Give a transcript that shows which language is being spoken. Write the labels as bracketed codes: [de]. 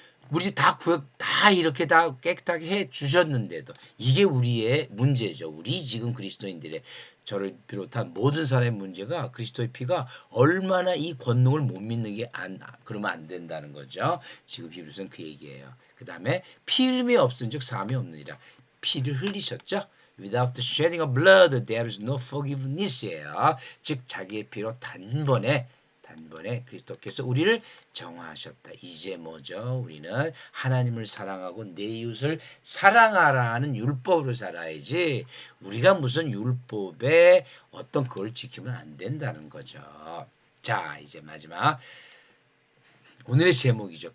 [ko] 우리 다 이렇게 다 깨끗하게 해 주셨는데도 이게 우리의 문제죠. 우리 지금 그리스도인들의 저를 비롯한 모든 사람의 문제가 그리스도의 피가 얼마나 이 권능을 못 믿는 게 그러면 안 된다는 거죠. 지금 히브리서는 그 얘기예요. 그 다음에 피 흘림이 없은즉 사함이 없느니라. 피를 흘리셨죠. [en] Without the shedding of blood, there is no forgiveness예요. [ko] 즉 자기의 피로 단번에 그리스도께서 우리를 정화하셨다. 이제 뭐죠? 우리는 하나님을 사랑하고 내 이웃을 사랑하라 하는 율법으로 살아야지 우리가 무슨 율법에 어떤 그걸 지키면 안 된다는 거죠. 자, 이제 마지막 오늘의 제목이죠.